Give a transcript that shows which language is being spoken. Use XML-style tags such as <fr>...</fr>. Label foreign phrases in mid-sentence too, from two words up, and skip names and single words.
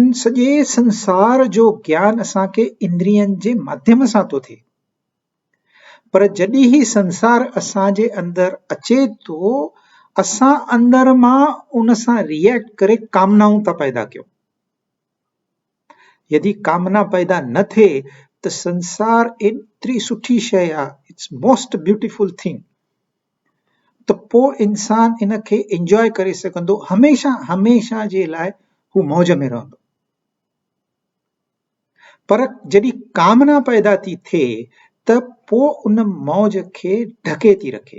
<sd>सॼे संसार जो ज्ञान असांखे इंद्रियनि जे माध्यम सां थो थिए, पर जॾहिं ही संसार असांजे अंदर अचे थो, असां अंदर मां उन सां रिएक्ट करे कामनाऊं था पैदा कयूं। यदि कामना पैदा न थिए त संसार एतिरी सुठी शइ आहे,</sd> <en>It's most beautiful thing,</en> <sd>त पोइ इंसान इन खे एंजॉय करे सघंदो, हमेशा हमेशा जे लाइ हू मौज में रहंदो। पर जॾहिं कामना पैदा थी थिए त पोइ उन मौज खे ढके थी रखे।</sd>